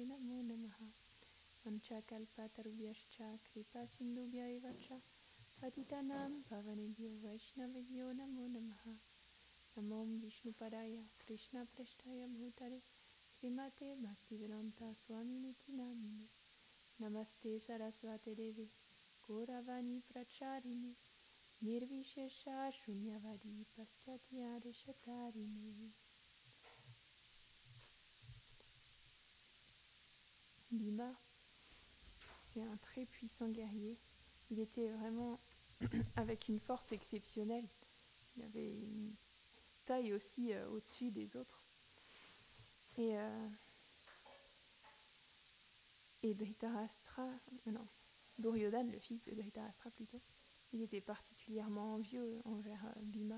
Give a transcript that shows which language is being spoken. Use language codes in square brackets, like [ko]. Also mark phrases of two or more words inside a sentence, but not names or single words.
[sa] नमो नमः वाञ्छाकल्पतरुभ्यश्च कृपासिन्धुभ्य एव च पतितानां पावनेभ्यो वैष्णवेभ्यो नमो नमः नमः ॐ विष्णुपादाय कृष्णप्रेष्ठाय भूतले श्रीमते भक्तिवेदान्तस्वामिन् इति नामिने नमस्ते सारस्वते देवि गौरवाणीप्रचारिणे निर्विशेषशून्यवादिपाश्चात्यदेशतारिणे. [fr] Bhima, c'est un très puissant guerrier. Il était vraiment avec une force exceptionnelle. Il avait une taille aussi au-dessus des autres. Et Duryodhana, le fils de Dhritarashtra plutôt, il était particulièrement envieux envers Bhima.